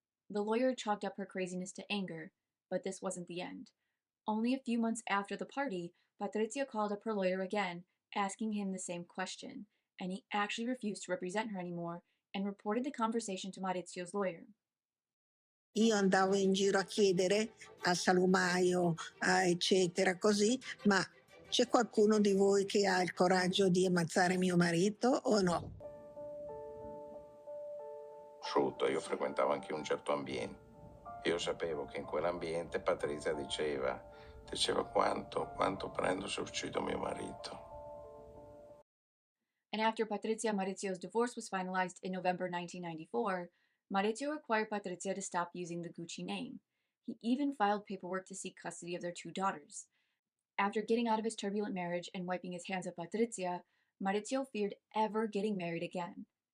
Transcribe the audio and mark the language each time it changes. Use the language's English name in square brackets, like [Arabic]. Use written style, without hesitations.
[English] The lawyer chalked up her craziness to anger, but this wasn't the end. Only a few months after the party, Patrizia called up her lawyer again, asking him the same question, and he actually refused to represent her anymore and reported the conversation to Maurizio's lawyer. [Italian] Io andavo in giro a chiedere al salumaio, eccetera, così, ma c'è qualcuno di voi che ha il coraggio di ammazzare mio marito o no? Asciutto, io frequentavo anche un certo ambiente. Io sapevo che in quell'ambiente Patrizia diceva quanto prendo se uccido mio marito. [English] And after Patrizia and Maurizio's divorce was finalized in November 1994, Maurizio required Patrizia to stop using the Gucci name. He even filed paperwork to seek custody of their two daughters. After getting out of his turbulent marriage and wiping his hands at Patrizia, Maurizio feared ever getting married again.